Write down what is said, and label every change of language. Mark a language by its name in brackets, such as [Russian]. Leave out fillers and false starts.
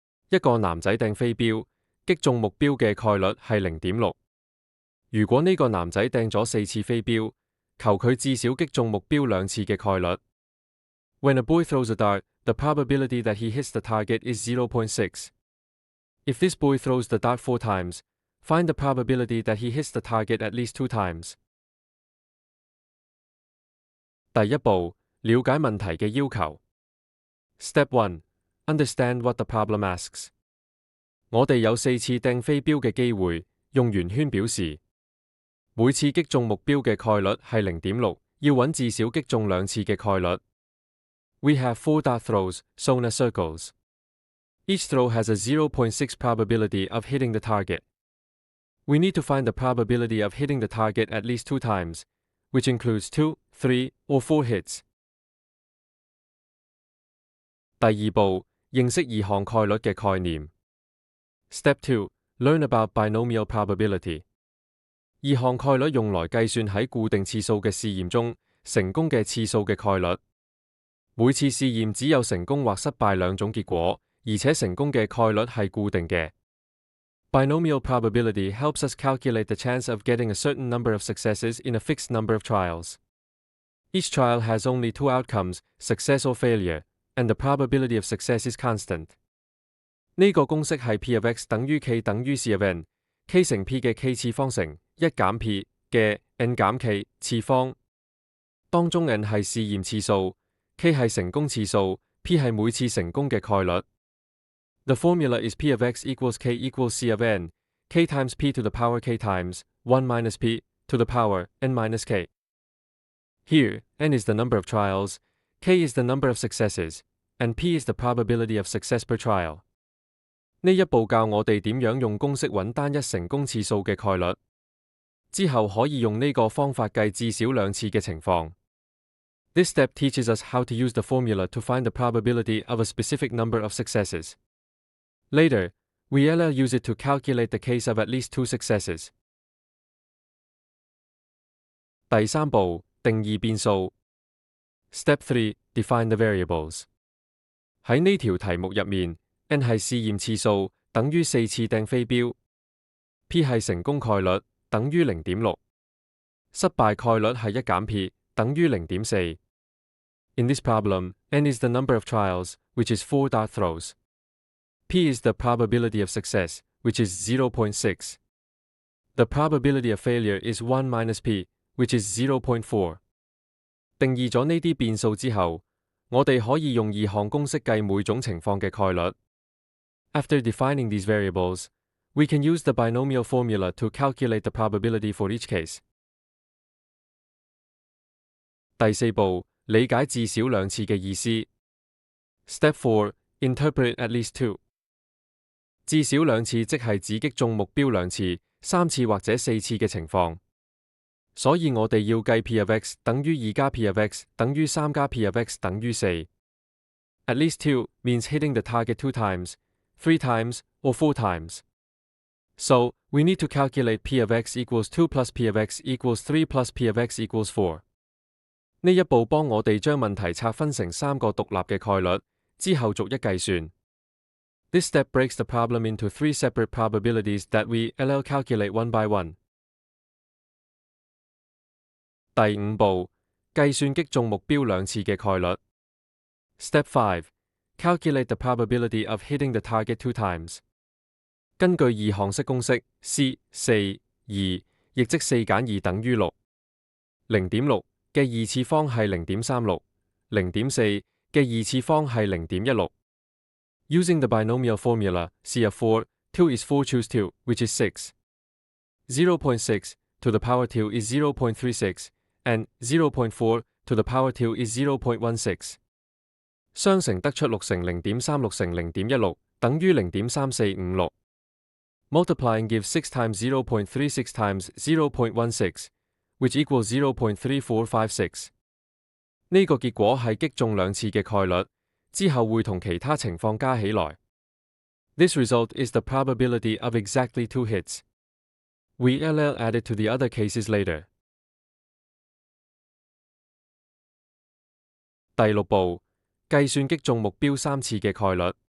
[Cantonese] 一個男仔掟飛鏢，擊中目標嘅概率係 0.6。如果呢個男仔掟咗4次飛鏢，求佢至少擊中目標2次嘅概率。 [English] When a boy throws a dart, the probability that he hits the target is 0.6. If this boy throws the dart 4 times, find the probability that he hits the target at least 2 times. [Cantonese] 第一步，了解問題嘅要求。 [English] Step 1. Understand what the problem asks. [Cantonese] 我哋有4次掟飛鏢嘅機會，用圓圈表示。每次擊中目標嘅概率係 0.6， 要揾至少擊中2次嘅概率。 [English] We have 4 dart throws, shown as circles. Each throw has a 0.6 probability of hitting the target. We need to find the probability of hitting the target at least 2 times, which includes 2, 3, or 4 hits. [Cantonese] 第二步，認識二項概率嘅概念。 [English] Step 2. Learn about binomial probability. [Cantonese] 二項概率用來計算喺固定次數嘅試驗中成功嘅次數嘅概率。每次試驗只有成功或失敗2種結果，而且成功嘅概率係固定嘅。 [English] Binomial probability helps us calculate the chance of getting a certain number of successes in a fixed number of trials. Each trial has only 2 outcomes, success or failure, and the probability of success is constant. [Cantonese] 呢個公式係 P of x 等於 K 等於 C of n。K 乘 P 嘅 K 次方乘1減 P 嘅 n 減 K 次方，當中 n 係試驗次數 ，K 係成功次數 ，P 係每次成功嘅概率。 [English] The formula is P of x equals K equals C of n, K times P to the power K times 1 minus P to the power n minus K. Here, n is the number of trials, K is the number of successes, and P is the probability of success per trial. [Cantonese] 呢一步教我哋點樣用公式揾單一成功次數嘅概率，之後可以用呢個方法計至少2次嘅情況。 [English] This step teaches us how to use the formula to find the probability of a specific number of successes. Later, we'll use it to calculate the case of at least 2 successes. [Cantonese] 第三步，定義變數。 [English] Step 3. Define the variables. [Cantonese] 喺呢條題目入面，n 係試驗次數，等於4次掟飛鏢 ；P 係成功概率，等於 0.6；失敗概率係1減 P， 等於 0.4。 [English] In this problem, n is the number of trials, which is 4 dart throws. P is the probability of success, which is 0.6. The probability of failure is 1 minus P, which is 0.4. [Cantonese] 定義咗呢啲變數之後，我哋可以用2項公式計每種情況嘅概率。 [English] After defining these variables, we can use the binomial formula to calculate the probability for each case. [Cantonese] 第四步，理解至少2次嘅意思。 [English] Step 4. Interpret at least 2. [Cantonese] 至少2次即係指擊中目標2次、3次或者4次嘅情況。所以我哋要計 P of x 等於2加 P of x 等於3加 P of x 等於4。 [English] At least 2 means hitting the target 2 times, 3 times, or 4 times. So, we need to calculate P of x equals 2 plus P of x equals 3 plus P of x equals 4. [Cantonese] 呢一步幫我哋將問題拆分成3個獨立嘅概率，之後逐一計算。 [English] This step breaks the problem into 3 separate probabilities that we'll calculate one by one. [Cantonese] 第五步，計算擊中目標2次嘅概率。 [English] Step 5. Calculate the probability of hitting the target 2 times. [Cantonese] 根據2項式公式 C 4 2，亦即4減2等於6。 0.6 嘅2次方係 0.36， 0.4 嘅2次方係 0.16。 [English] Using the binomial formula C of 4, 2 is 4 choose 2, which is 6. 0.6 to the power 2 is 0.36, and 0.4 to the power 2 is 0.16. [Cantonese] 相乘得出6乘 0.36 乘 0.16 等於 0.3456。 [English] Multiplying gives 6 times 0.36 times 0.16, which equals 0.3456。 [Cantonese] 呢個結果係擊中2次嘅概率，之後會同其他情況加起來。 [English] This result is the probability of exactly 2 hits. We'll add it to the other cases later. [Cantonese] 第六步，計算擊中目標3次嘅概率。